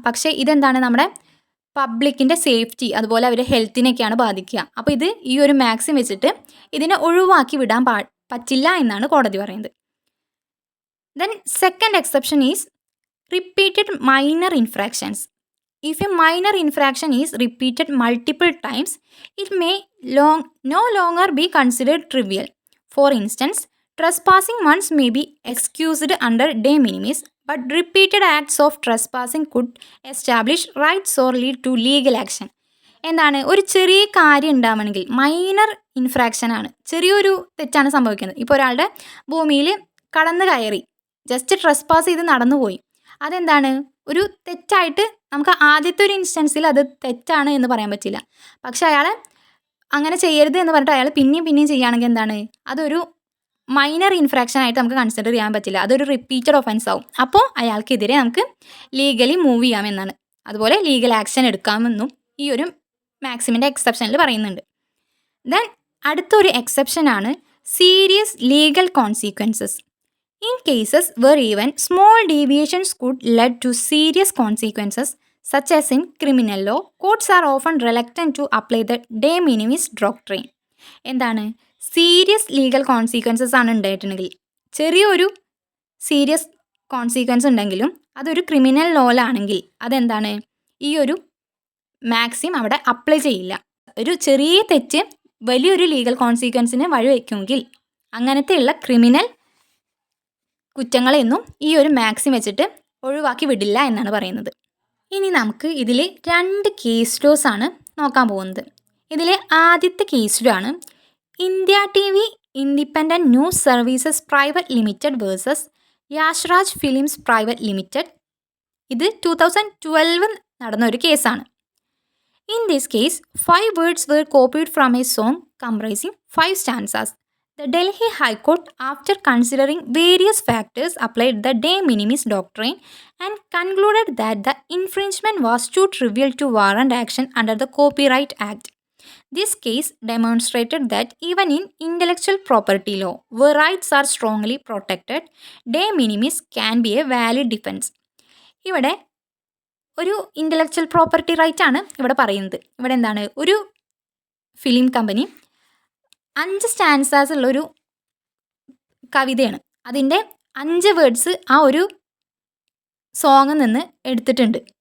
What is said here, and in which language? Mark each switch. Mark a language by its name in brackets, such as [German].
[Malayalam] പക്ഷേ ഇതെന്താണ്, നമ്മുടെ പബ്ലിക്കിൻ്റെ സേഫ്റ്റി അതുപോലെ അവരുടെ ഹെൽത്തിനൊക്കെയാണ് ബാധിക്കുക. അപ്പോൾ ഇത് ഈ ഒരു മാക്സിം വെച്ചിട്ട് ഇതിനെ ഒഴിവാക്കി വിടാൻ പറ്റില്ല എന്നാണ് കോടതി പറയുന്നത്. [English] Then second exception is repeated minor infractions. If a minor infraction is repeated multiple times, it may no longer be considered trivial. For instance, trespassing once may be excused under de minimis, but repeated acts of trespassing could establish rights or lead to legal action. [Malayalam] എന്താണ്, ഒരു ചെറിയ കാര്യം ഉണ്ടാവണമെങ്കിൽ, minor infarction ആണ്, ചെറിയൊരു തെറ്റാണ് സംഭവിക്കുന്നത്. ഇപ്പോൾ ഒരാളുടെ ഭൂമിയിൽ കടന്നു കയറി ജസ്റ്റ് ട്രെസ്പാസ് ചെയ്ത് നടന്നുപോയി, അതെന്താണ്, ഒരു തെറ്റായിട്ട് നമുക്ക് ആദ്യത്തെ ഒരു ഇൻസ്റ്റൻസിൽ അത് തെറ്റാണ് എന്ന് പറയാൻ പറ്റില്ല. പക്ഷെ അയാൾ അങ്ങനെ ചെയ്യരുത് എന്ന് പറഞ്ഞിട്ട് അയാൾ പിന്നെയും ചെയ്യുകയാണെങ്കിൽ എന്താണ്, അതൊരു മൈനർ ഇൻഫ്രാക്ഷൻ ആയിട്ട് നമുക്ക് കൺസിഡർ ചെയ്യാൻ പറ്റില്ല, അതൊരു റിപ്പീറ്റഡ് ഒഫൻസ് ആവും. അപ്പോൾ അയാൾക്കെതിരെ നമുക്ക് ലീഗലി മൂവ് ചെയ്യാമെന്നാണ്, അതുപോലെ ലീഗൽ ആക്ഷൻ എടുക്കാമെന്നും ഈ ഒരു മാക്സിമിൻ്റെ എക്സെപ്ഷനിൽ പറയുന്നുണ്ട്. ദെൻ അടുത്തൊരു എക്സെപ്ഷനാണ് serious legal consequences. [English] In cases where even small deviations could lead to serious consequences, such as in criminal law, courts are often reluctant to apply the de minimis doctrine. [Malayalam] എന്താണ്, serious legal consequences ആണ് ഉണ്ടായിട്ടുണ്ടെങ്കിൽ, ചെറിയൊരു serious consequence ഉണ്ടെങ്കിലും അതൊരു criminal ലോയിലാണെങ്കിൽ അതെന്താണ്, ഈ ഒരു Maxim അവിടെ അപ്ലൈ ചെയ്യില്ല. ഒരു ചെറിയ തെറ്റ് വലിയൊരു ലീഗൽ കോൺസിക്വൻസിന് വഴിവെക്കുമെങ്കിൽ അങ്ങനത്തെയുള്ള ക്രിമിനൽ കുറ്റങ്ങളെയൊന്നും ഈ ഒരു മാക്സിം വെച്ചിട്ട് ഒഴിവാക്കി വിടില്ല എന്നാണ് പറയുന്നത്. ഇനി നമുക്ക് ഇതിൽ 2 കേസ് ലോസ് ആണ് നോക്കാൻ പോകുന്നത്. ഇതിലെ ആദ്യത്തെ കേസ് ലോ ആണ് India TV independent news services private limited versus Yashraj films private limited. ഇത് 2012 നടന്ന ഒരു കേസാണ്. [English] In this case 5 words were copied from a song comprising 5 stanzas. The Delhi High Court, after considering various factors, applied the de minimis doctrine and concluded that the infringement was too trivial to warrant action under the Copyright Act. This case demonstrated that even in intellectual property law, where rights are strongly protected, de minimis can be a valid defense. [Malayalam] ഇവിടെ ഒരു intellectual property right ആണ് ഇവിടെ പറയുന്നത്. ഇവിടെ എന്താണ്, ഒരു film company 5 stanzas ഉള്ളൊരു കവിതയാണ്, അതിൻ്റെ 5 വേർഡ്സ് ആ ഒരു സോങ്ങിൽ നിന്ന് എടുത്തിട്ടുണ്ട്.